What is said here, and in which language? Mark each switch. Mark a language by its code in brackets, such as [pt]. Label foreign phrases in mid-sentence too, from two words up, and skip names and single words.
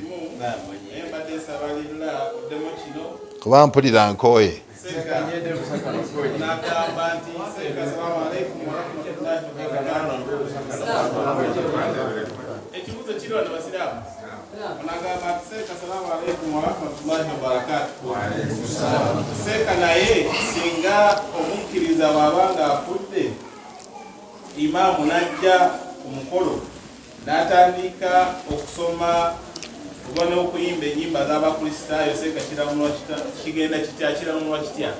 [lg] Kuba mpulira nkooye. Ekibuuzo kiri wano basiraamu. Onagamba ati Seeka [ar] السلام عليكم ورحمة الله وبركاته. [lg] Seeka naye singa omukkiriza bw'abanga afudde, imaamu najja ku mukolo n'atandika okusoma oba n'okuyimba ennyimba z'abakristaayo, Seeka kigenda kitya kiramulwa kitya?